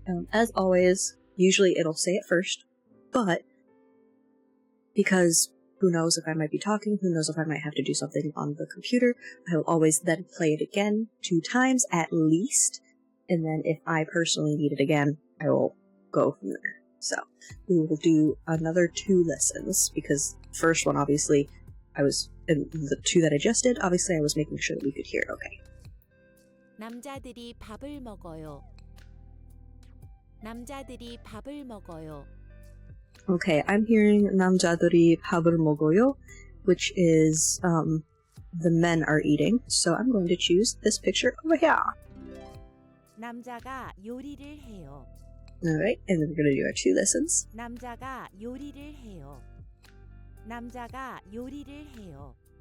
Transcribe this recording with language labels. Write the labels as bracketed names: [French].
[English] As always, usually it'll say it first, but because who knows if I might be talking, who knows if I might have to do something on the computer, I will always then play it again 2 times at least. And then if I personally need it again, I will go from there. So, we will do another 2 lessons, because the first one, obviously, and the 2 that I just did, obviously I was making sure that we could hear it okay. [Korean] 남자들이 밥을 먹어요. 남자들이 밥을 먹어요. [English] Okay, I'm hearing [Korean] 남자들이 밥을 먹어요, [English] which is the men are eating. So I'm going to choose this picture over here. [Korean] 남자가 요리를 해요. [English] Alright, and then we're going to do our 2 lessons. [Korean] 남자가 요리를 해요. 남자가 요리를 해요.